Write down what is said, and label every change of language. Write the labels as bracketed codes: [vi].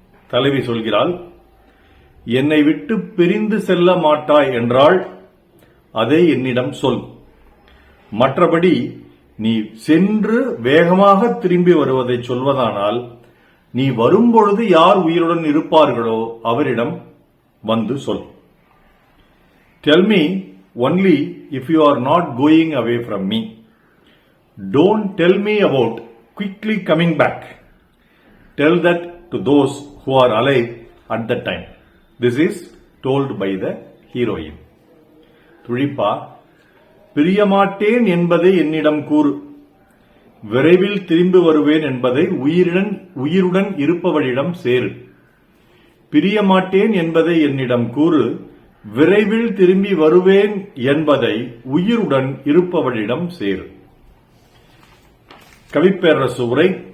[ta] தலைவி சொல்கிறாள், என்னை விட்டு பிரிந்து செல்ல மாட்டாய் என்றால் அதை என்னிடம் சொல். மற்றபடி நீ சென்று வேகமாக திரும்பி வருவதை சொல்வதானால் நீ வரும்பொழுது யார் உயிருடன் இருப்பார்களோ அவரிடம் வந்து சொல். [en] Tell me only if you are not going away from me. Don't tell me about quickly coming back. Tell that to those who are alive at that time. This is told by the heroine. [ta] துழிப்பா, பிரியமாட்டேன் என்பதை என்னிடம் கூறு, விரைவில் திரும்பி வருவேன் என்பதை உயிருடன் இருப்பவளிடம் சேரு. பிரியமாட்டேன் என்பதை என்னிடம் கூறு, விரைவில் திரும்பி வருவேன் என்பதை உயிருடன் இருப்பவளிடம் சேரு. கவிப்பேரரசு உரை.